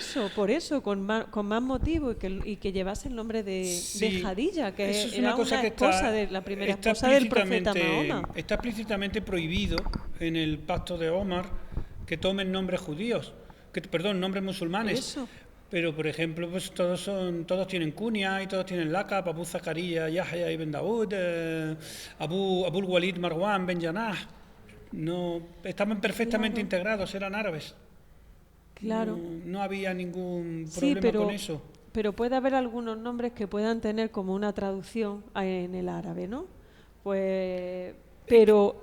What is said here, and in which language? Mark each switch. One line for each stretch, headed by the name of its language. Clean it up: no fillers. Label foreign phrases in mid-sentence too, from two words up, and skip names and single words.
Spanish: por eso, con más motivo y que llevase el nombre de Hadilla, que era una esposa de la primera esposa del profeta Mahoma. Está explícitamente prohibido en el pacto de Omar que tomen nombres judíos, nombres musulmanes. Eso. Pero, por ejemplo, pues todos tienen kunia y todos tienen laqab, Abu Zakaria, Yahya ibn Daud, Abul Walid Marwan ben Janah. No, estaban perfectamente integrados, eran árabes. Claro. No había ningún problema con eso. pero puede haber algunos nombres que puedan tener como una traducción en el árabe, ¿no? Pues, pero